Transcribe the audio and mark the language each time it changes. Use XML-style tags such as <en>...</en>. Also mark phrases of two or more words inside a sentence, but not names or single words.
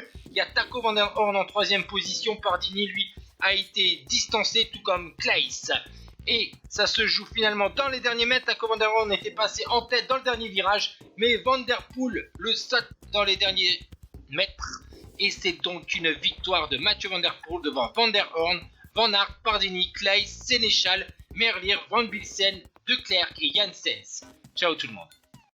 <fr>Il y a Taco Van Der Horn en troisième position. Pardini lui a été distancé, tout comme Claes. Et ça se joue finalement dans les derniers mètres. Taco Van Der Horn était passé en tête dans le dernier virage, mais Van Der Poel le saute dans les derniers mètres. Et c'est donc une victoire de Mathieu Van Der Poel devant Van Der Horn, Van Aert, Pardini, Claes, Sénéchal, Merlier, Van Bilsen, Declercq et Janssens. Ciao tout le monde.</fr>